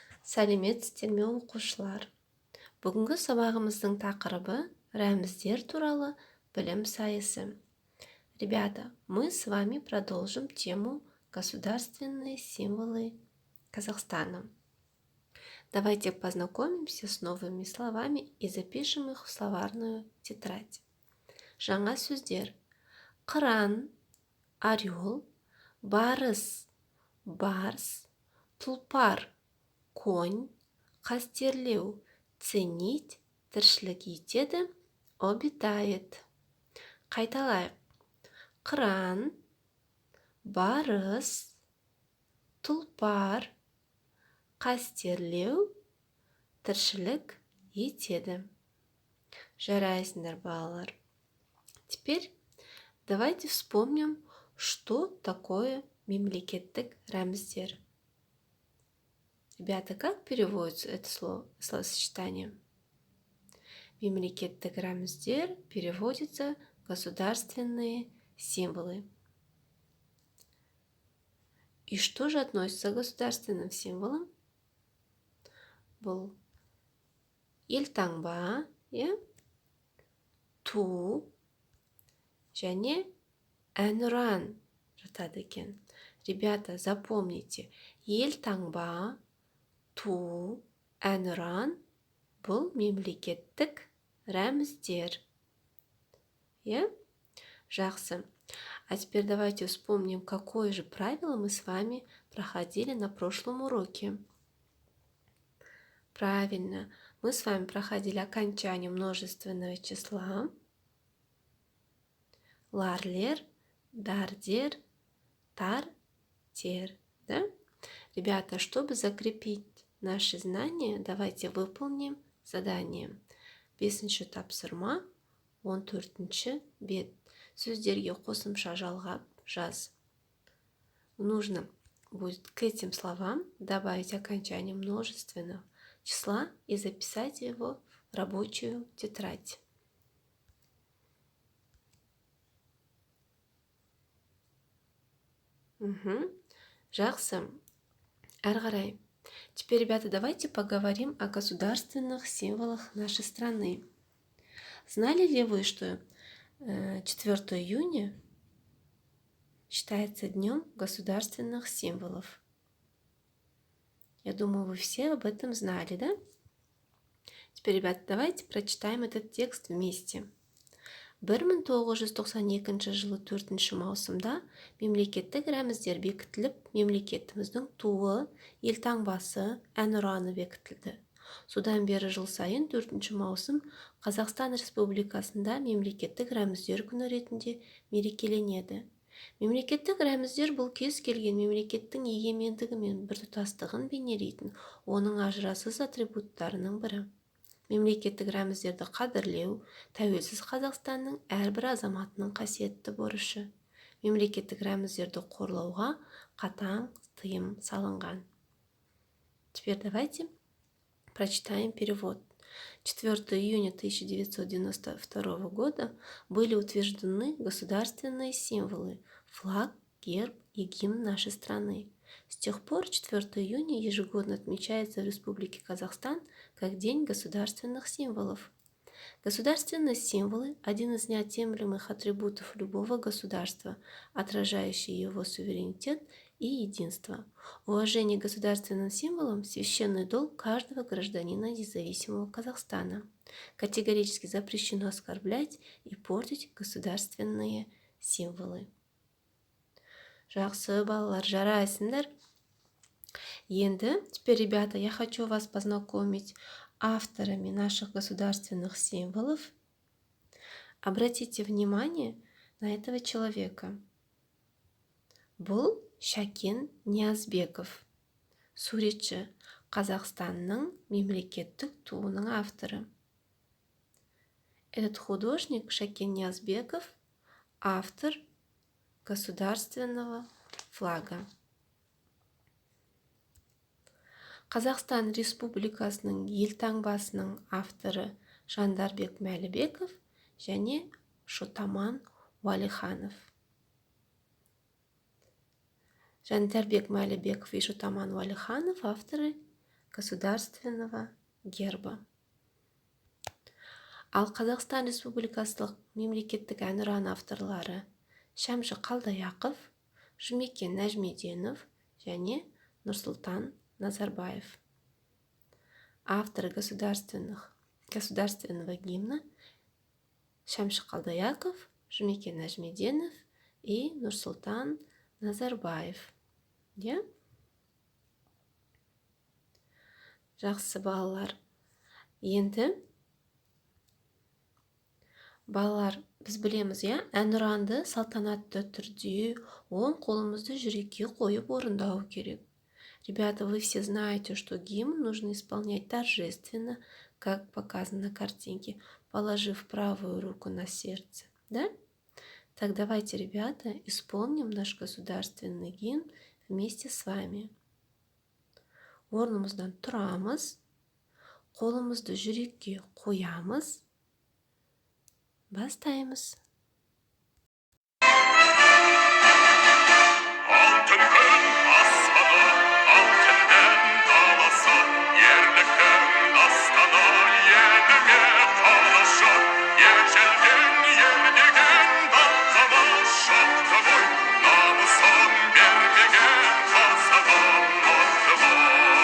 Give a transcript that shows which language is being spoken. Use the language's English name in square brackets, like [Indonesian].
[Kazakh] Сәлеметсіздер ме оқушылар? Бүгінгі сабағымыздың тақырыбы рәміздер туралы білім сайысы. [Russian] Ребята, мы с вами продолжим тему государственные символы Казахстана. Давайте познакомимся с новыми словами и запишем их в словарную тетрадь. [Kazakh] Жаңа сөздер: қыран, орел, барыс, барс, тұлпар, конь, қастерлеу, ценить, тіршілік етеді, обитает. Қайталайық: қыран, барыс, тұлпар, қастерлеу, тіршілік етеді. Жарайсыңдар, балалар. [Russian] Теперь давайте вспомним, что такое [Kazakh] мемлекеттік рәміздер. [Russian] Ребята, как переводится это словосочетание? [Kazakh] Мемлекеттік рәміздер [Russian] переводится государственные символы. И что же относится к государственным символам? [Kazakh] Бұл елтаңба, ту және әнұран жатады екен. [Russian] Ребята, запомните, [Kazakh] елтаңба, ту, әнұран бұл мемлекеттік рәміздер. Жақсы. [Russian] А теперь давайте вспомним, какое же правило мы с вами проходили на прошлом уроке. Правильно, мы с вами проходили окончание множественного числа. [Kazakh] Ларлер, дардер, тар, тер. Да? [Russian] Ребята, чтобы закрепить наши знания, давайте выполним задание. [Kazakh] 5-ші тапсырма, 14-ші бет. Сөздерге қосымша жалғап жаз. [Russian] Нужно будет к этим словам добавить окончание множественного числа и записать его в рабочую тетрадь. [Kazakh] Жақсы. Әрі қарай. [Russian] Теперь, ребята, давайте поговорим о государственных символах нашей страны. Знали ли вы, что 4 июня считается днем государственных символов? Я думаю, вы все об этом знали, да? Теперь, ребята, давайте прочитаем этот текст вместе. [Kazakh] 1992 жылы 4 маусымда мемлекеттік рәміздер бекітіліп, мемлекетіміздің туы, елтаңбасы, әнұраны бекітілді. Содан бері жыл сайын 4 маусым Қазақстан Республикасында мемлекеттік рәміздер күні ретінде мерекеленеді. Мемлекеттік рәміздер бұл кез келген мемлекеттің егемендігі мен біртұтастығын бейнелейтін оның ажырасыз атрибуттарының бірі. Мемлекеттік рәміздерді қадірлеу тәуелсіз Қазақстанның әрбір азаматының қасиетті борышы. Мемлекеттік рәміздерді қорлауға қатаң тыйым салынған. [Russian] Теперь давайте прочитаем перевод. 4 июня 1992 года были утверждены государственные символы, флаг, герб и гимн нашей страны. С тех пор 4 июня ежегодно отмечается в Республике Казахстан как День государственных символов. Государственные символы – один из неотъемлемых атрибутов любого государства, отражающий его суверенитет и единство. Уважение к государственным символам – священный долг каждого гражданина независимого Казахстана. Категорически запрещено оскорблять и портить государственные символы. [Kazakh] Жақсы, балалар, жарайсыңдар. [Russian] Енді, теперь, ребята, я хочу вас познакомить авторами наших государственных символов. Обратите внимание на этого человека. [Kazakh] Бұл Шәкен Ниязбеков, суретші, Қазақстанның мемлекеттік туының авторы. [Russian] Этот художник Шәкен Ниязбеков автор государственного флага. [Kazakh] Қазақстан Республикасының елтаңбасының авторы Жандарбек Мәлібеков және Шотаман Уәлиханов. [Russian] Жандарбек Мәлібеков и Шотаман Уәлиханов авторы государственного герба. [Kazakh] Ал Қазақстан Республикасылық мемлекеттік әнұран авторлары Шәмші Қалдаяқов, Жұмекен Нәжмеденов және Нұрсұлтан Назарбаев. [Russian] Авторы государственного гимна Шәмші Қалдаяқов, Жұмекен Нәжмеденов и Нұрсұлтан Назарбаев. [Kazakh] Жақсы балалар. Енді балалар, біз білеміз, әнұранды салтанатты түрде оң қолымызды жүрекке қойып орындау керек. [Russian] Ребята, вы все знаете, что гимн нужно исполнять торжественно, как показано на картинке, положив правую руку на сердце. Да? Так давайте, ребята, исполним наш государственный гимн вместе с вами. [Kazakh] Орнымыздан тұрамыз, қолымызды жүрекке қоямыз, бастаймыз. Алтын күн аспаны, алтынмен даласы, ерліктің дастаны, еліңе қалашы, ежелден ердеген далқамыз шақты ғой, намысын бермеген қазағым атты ғой.